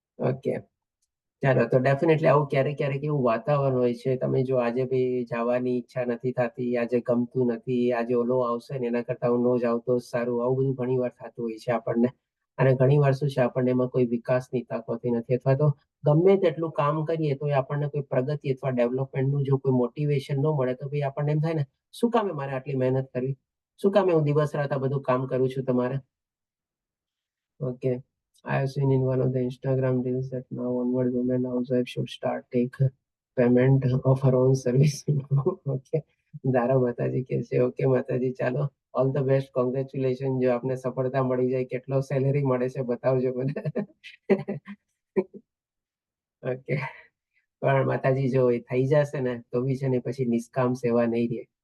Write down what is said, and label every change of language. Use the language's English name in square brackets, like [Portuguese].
[Gujarati] Okay, ચાલો, તો definitely આવું ક્યારેક ક્યારેક એવું વાતાવરણ હોય છે, તમે જો આજે બી જવાની ઈચ્છા નથી થતી, આજે ગમતું નથી, આજે ઓલો આવશે ને એના કરતા હું ન જાઉં તો સારું, આવું બધું ઘણી વાર થતું હોય છે આપણને. અને ઘણી વાર શું છે આપણને એમાં કોઈ વિકાસની તક હોતી નથી, અથવા તો ગમે તેટલું કામ કરીએ તો આપણને કોઈ પ્રગતિ અથવા ડેવલપમેન્ટનું જો કોઈ મોટિવેશન ન મળે તો ભાઈ આપણને એમ થાય ને શું કામે મારે આટલી મહેનત કરવી, શું કામે હું દિવસ રાત આ બધું કામ કરું છું તમારે. [English] Okay, I have seen in one of the Instagram reels that now onward women housewives should start take payment of her own service. [Gujarati] Okay, દારા માતાજી કહે છે ઓકે માતાજી, ચાલો ઓલ ધ બેસ્ટ, કોંગ્રેચ્યુલેશન. જો આપને સફળતા મળી જાય, કેટલો સેલેરી મળે છે બતાવજો મને. ઓકે, પણ માતાજી જો એ થઈ જશે ને તો બી છે ને પછી નિષ્કામ સેવા નહીં રહે.